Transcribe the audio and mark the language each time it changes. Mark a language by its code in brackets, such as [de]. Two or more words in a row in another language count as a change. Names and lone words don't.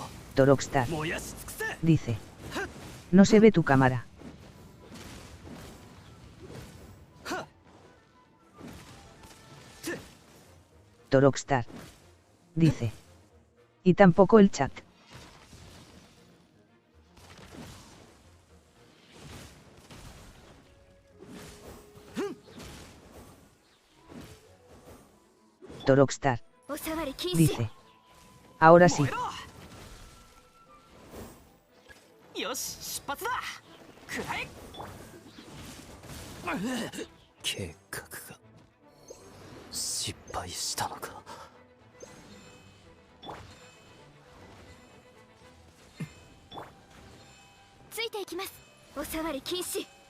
[es] Rockstar. [ja] 燃やし尽くせ [es] Dice. No se ve tu cámara. Rockstar. Dice. Y tampoco el chat. Rockstar. [ja] おさわり禁止 [es] Dice. Ahora sí. [ja] よし出発だくらえ計画が失敗したのかついていきますおさわり禁止